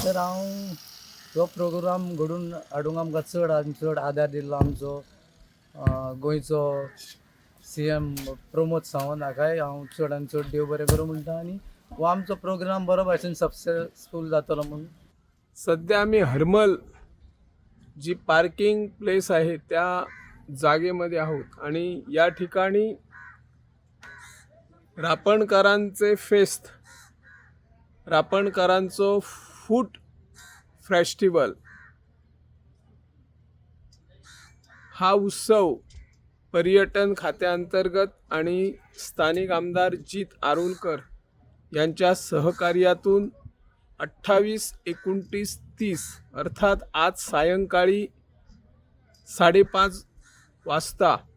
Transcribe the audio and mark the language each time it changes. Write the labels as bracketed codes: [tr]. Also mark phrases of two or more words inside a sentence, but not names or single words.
[kok] तर हांव हो प्रोग्राम घडून हाडूंक आमकां चड आदार दिल्लो आमचो गोंयचो CM प्रमोद सावंत हाकाय हांव चड आनी चड देव बरें करूं म्हणटा. आनी हो आमचो प्रोग्राम बरो भाशेन सक्सेसफूल जातलो म्हणून. [mr] सध्या आम्ही हरमल जी [en] parking place [mr] आहे त्या जागेमध्ये आहोत आणि या ठिकाणी रापणकरांचे फेस्ट, रापणकरांचो [en] food festival [mr] हा उत्सव पर्यटन खात्याअंतर्गत आणि स्थानिक आमदार जीत आरोलकर यांच्या सहकार्यातून 28, 29, 30 अर्थात आज सायंकाळी 5:30 वाजता